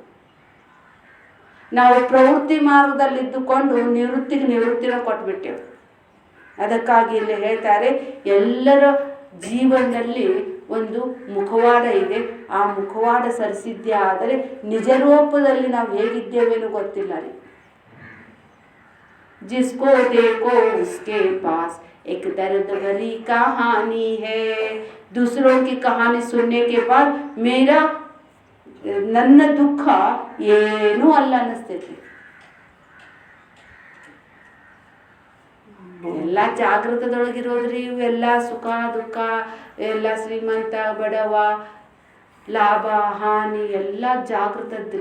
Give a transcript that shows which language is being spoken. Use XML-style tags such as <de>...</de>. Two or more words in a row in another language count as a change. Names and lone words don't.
<kn>ನಾವು ಪ್ರವೃತ್ತಿ ಮಾರ್ಗದಲ್ಲಿದ್ದುಕೊಂಡು ನಿವೃತ್ತಿನ ಕೊಟ್ಬಿಟ್ಟೆವು. ಅದಕ್ಕಾಗಿ ಇಲ್ಲಿ ಹೇಳ್ತಾರೆ, ಎಲ್ಲರ ಜೀವನದಲ್ಲಿ ಒಂದು ಮುಖವಾಡ ಇದೆ. ಆ ಮುಖವಾಡ ಸರಿಸಿದ್ದೇ ಆದರೆ ನಿಜ ರೂಪದಲ್ಲಿ ನಾವು ಹೇಗಿದ್ದೇವೇನೋ ಗೊತ್ತಿಲ್ಲ ರೀ.</kn> <hi>जिसको देखो उसके पास एक दर्द भरी कहानी है. दूसरों की कहानी सुनने के बाद मेरा</hi> <kn>ನನ್ನ ದುಃಖ ಏನೂ ಅಲ್ಲ ಅನ್ನಿಸ್ತೈತಿ. ಎಲ್ಲ ಜಾಗೃತದೊಳಗಿರೋದ್ರಿ. ಇವೆಲ್ಲ ಸುಖ ದುಃಖ, ಎಲ್ಲ ಶ್ರೀಮಂತ ಬಡವ, ಲಾಭ ಹಾನಿ ಎಲ್ಲ ಜಾಗೃತದ್ರಿ.</kn>